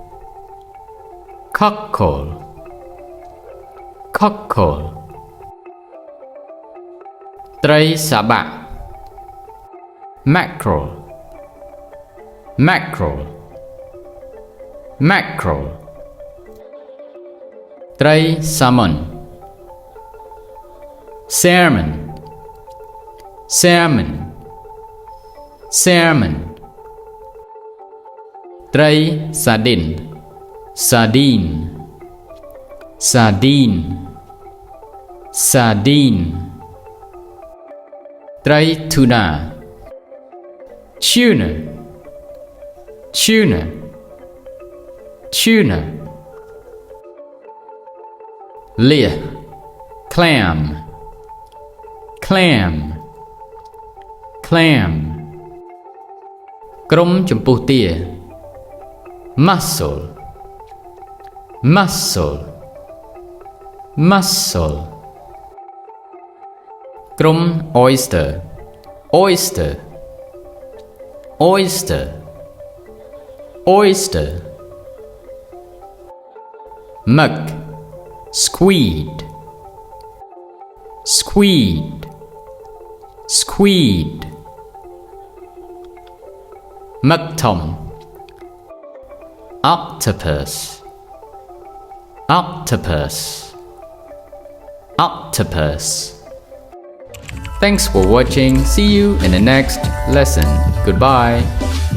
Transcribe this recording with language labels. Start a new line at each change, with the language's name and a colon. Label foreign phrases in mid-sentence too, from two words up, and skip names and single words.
English: cockle cockle ត្រីសាបាក់ mackerel mackerel mackerel ត្រី salmon salmon salmon salmon ត្រី sardine sardine sardine sardine ត្រី tuna tuna tuna tuna leer clam clam clam
Khmer: ក្រុមចំពោះទា
English: mussel mussel mussel ក្រុម oyster oyster oyster oyster mug squid squid squid mug tom octopus octopus octopus Thanks for watching. See you in the next lesson. Goodbye.